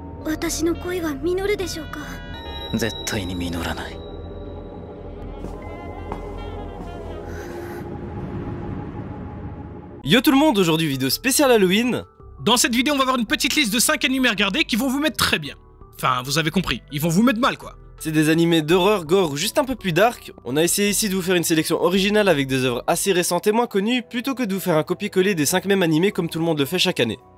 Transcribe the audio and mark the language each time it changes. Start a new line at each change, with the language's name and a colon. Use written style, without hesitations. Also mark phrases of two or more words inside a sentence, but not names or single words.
Japanese: 私の恋は実るでしょうか。絶対に実らない。
French: Yo tout le monde, aujourd'hui vidéo spéciale Halloween. Dans cette vidéo, on va voir une petite liste de 5 animés à regarder qui vont vous mettre très bien. Enfin, vous avez compris, ils vont vous mettre mal quoi. C'est des animés d'horreur, gore ou juste un peu plus dark. On a essayé ici de vous faire une sélection originale avec des œuvres assez récentes et moins connues, plutôt que de vous faire un copier-coller des 5 mêmes animés comme tout le monde le fait chaque année.